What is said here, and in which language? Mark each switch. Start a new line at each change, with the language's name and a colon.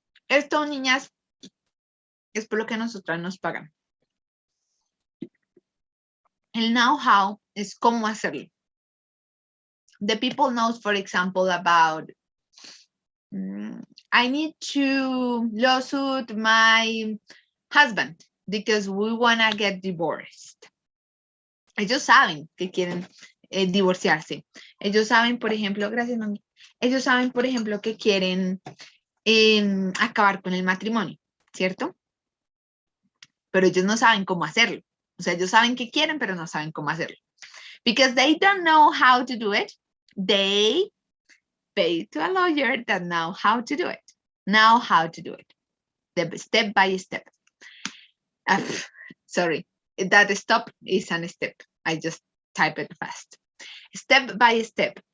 Spanish: Esto, niñas, es por lo que nosotras nos pagan. El know-how es cómo hacerlo.
English: The people knows, for example, about I need to lawsuit my husband because we want to get divorced.
Spanish: Ellos saben que quieren divorciarse. Ellos saben, por ejemplo, gracias, mami. Ellos saben, por ejemplo, que quieren acabar con el matrimonio, ¿cierto? Pero ellos no saben cómo hacerlo. O sea, ellos saben que quieren, pero no saben cómo hacerlo.
English: Because they don't know how to do it, they pay to a lawyer that know how to do it. Know how to do it. The step by step. Sorry, that stop is a step. I just type it fast. Step by step.